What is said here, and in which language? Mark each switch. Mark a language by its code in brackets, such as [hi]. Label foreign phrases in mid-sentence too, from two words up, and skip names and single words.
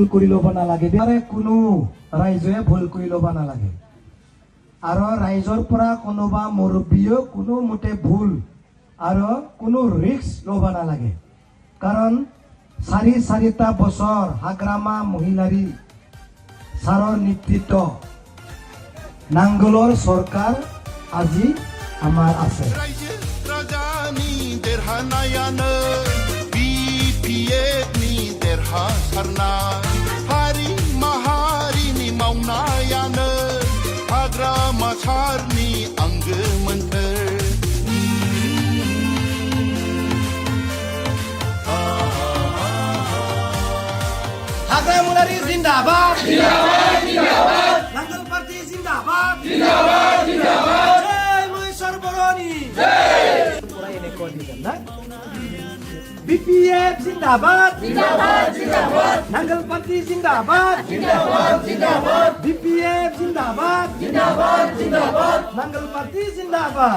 [as] কৰি ল'ব নালাগে কোনো ৰাইজে ভুল কৰি ল'ব নালাগে আৰু ৰাইজৰ পৰা কোনোবা মুৰব্বীয়েও কোনো মতে ভুল আৰু কোনো ৰিস্ক ল'ব নালাগে কাৰণ চাৰিটা বছৰ হাগ্ৰামা মহিলাৰী ছাৰৰ নেতৃত্ব নাংগলৰ চৰকাৰ আজি আমাৰ আছে [brx] Hari mahari ni maunayana Hagrama charni anggemanter [hi] हाग्रामुलारि जिंदाबाद जिंदाबाद जिंदाबाद नांगल पार्टी जिंदाबाद जिंदाबाद जिंदाबाद जय महेश्वर बर'नि BPF जिंदाबाद जिंदाबाद जिंदाबाद नांगल पार्टी जिंदाबाद जिंदाबाद जिंदाबाद BPF जिंदाबाद जिंदाबाद जिंदाबाद नांगल पार्टी जिंदाबाद